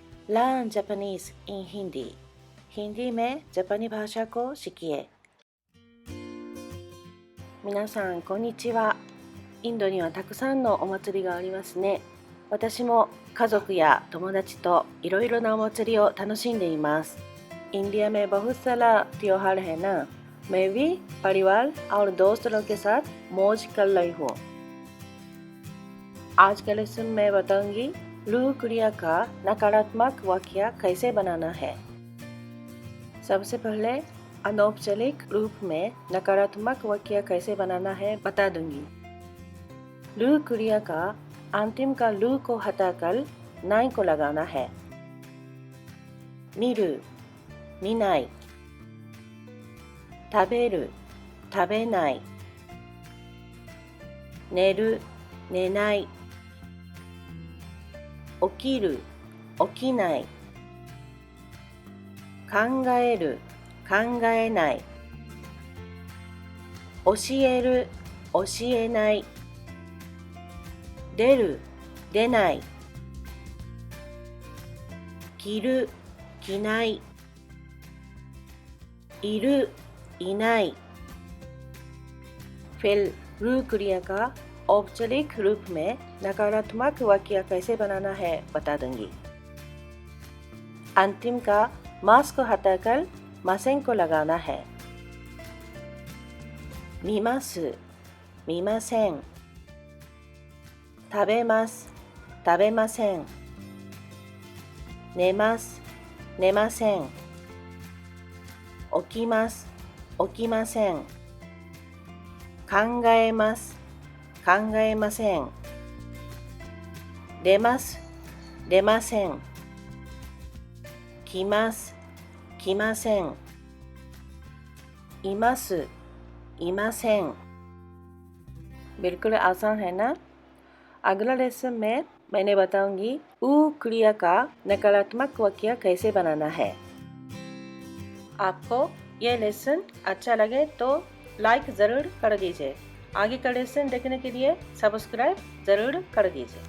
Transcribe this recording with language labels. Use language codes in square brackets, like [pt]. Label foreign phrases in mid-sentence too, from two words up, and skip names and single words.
[en] Learn Japanese in Hindi。 [hi] हिंदी में जापानी भाषा को सीखिए。 [ja] 皆さんこんにちは。インドにはたくさんのお祭りがありますね。私も家族や友達といろいろなお祭りを楽しんでいます。 [hi] इंडिया में बहुत सारा त्योहार है ना। मैं भी परिवार और दोस्तों के साथ मौज कर रही हूँ। आज का लेसन में बताऊंगी लू क्रिया का नकारात्मक वाक्य कैसे बनाना है। सबसे पहले अनौपचारिक रूप में नकारात्मक वाक्य कैसे बनाना है बता दूंगी। लू क्रिया का अंतिम का लू को हटाकर नाई को लगाना है। [ja] 見る、見ない。食べる、食べない。寝る、寝ない。起きる、起きない。考える、考えない。教える、教えない。出る、出ない。着る、着ない。いる、いない。 [hi] फिर रू क्रिया का औपचारिक रूप में नकारात्मक वाक्य कैसे बनाना है बता दूंगी। अंतिम का मास को हटाकर मासेन को लगाना है। [ja] 見ます、見ません。食べます、食べません。寝ます、寝ません。起きます、起きません。考えます、考えません。出ます、出ません。来ます、来ません。います、いません。 [hi] बिल्कुल आसान है ना। अगला लेसन में मैंने बताऊंगी ऊ क्रिया का नकारात्मक वाक्य कैसे बनाना है। आपको ये लेसन अच्छा लगे तो लाइक ज़रूर कर दीजिए। आगे का लेसन देखने के लिए सब्सक्राइब ज़रूर कर दीजिए।